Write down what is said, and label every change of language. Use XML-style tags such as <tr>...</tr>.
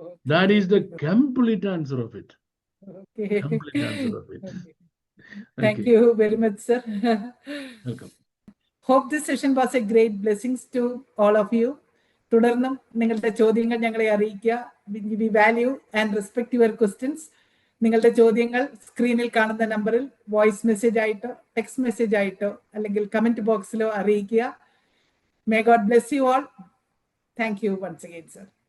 <en>That is the complete answer of it. Okay. Complete answer of it. Thank you very much, sir. Welcome. Hope this session was a great blessings to all of you.</en> <ml>തുടർന്നും നിങ്ങളുടെ ചോദ്യങ്ങൾ ഞങ്ങളെ അറിയിക്കുക.</ml> <en>We value and respect your questions.</en> <ml>നിങ്ങളുടെ ചോദ്യങ്ങൾ സ്ക്രീനിൽ കാണുന്ന നമ്പറിൽ വോയിസ് മെസ്സേജ് ആയിട്ടോ ടെക്സ്റ്റ് മെസ്സേജ് ആയിട്ടോ അല്ലെങ്കിൽ കമന്റ് ബോക്സിലോ അറിയിക്കുക.</ml> <en>May God bless you all. Thank you once again, sir.</en>